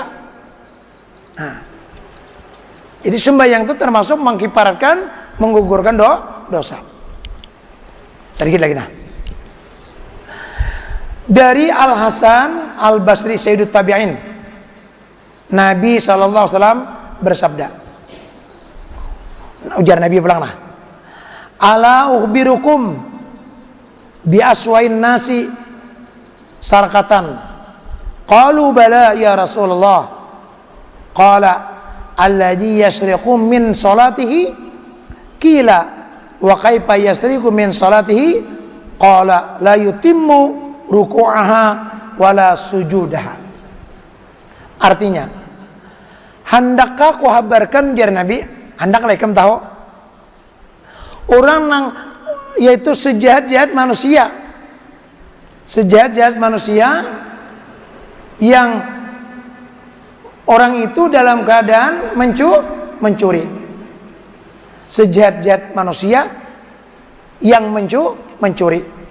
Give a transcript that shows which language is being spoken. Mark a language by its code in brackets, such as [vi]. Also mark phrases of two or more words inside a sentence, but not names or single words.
[id] Nah, jadi sembahyang itu termasuk mengkiparatkan, menggugurkan dosa. Sedikit lagi nah. Dari Al Hasan Al Basri Sayyidut Tabi'in, Nabi SAW bersabda, [bjn] ujar Nabi pulang nah, [ar] ألا أخبركم بأسوأ الناس سرقة قالوا بلى يا رسول الله قال الذي يسرق من صلاته قيل وكيف يسرق من صلاته قال لا يتم ركوعها ولا سجودها. [bjn] Artinya, hendakkah ku habarkan jar Nabi, hendaklah ikam tahu orang yang yaitu sejahat-jahat manusia, sejahat-jahat manusia yang orang itu dalam keadaan mencuri. [id] Sejahat-jahat manusia yang mencuri.